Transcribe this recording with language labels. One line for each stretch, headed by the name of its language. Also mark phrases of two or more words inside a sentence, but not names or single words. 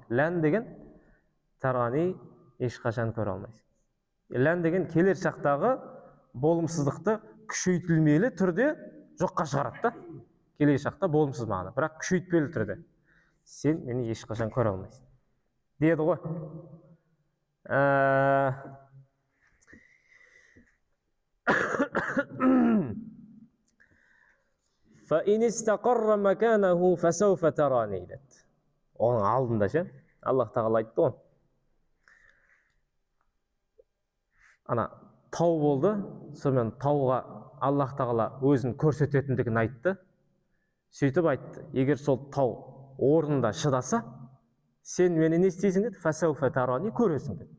Kazakh: Лән деген тарани, еш қашан көре алмайсың. Лән деген келер шақтағы болымсыздықты күшейтілмелі түрде жоққа шығарады да. Келер шақта болымсыз мағына, бірақ күшейтпелі түрде. Сен мені еш қашан көре алмайсың. Деді ғой.
Arabic: فَإِنِ اسْتَقَرَّ مَكَانَهُ فَسَوْفَ تَرَانِي деді.
Kazakh: Оның алдында ше, Аллах тағала айтты ғой. Ана тау болды, сонымен тауға Аллах тағала өзін көрсететіндігін айтты. Сөйтіп айтты, егер сол тау орнында шыдаса, сен мені не істейсің деді,
Arabic: فسوف تراني,
Kazakh: көресің деді.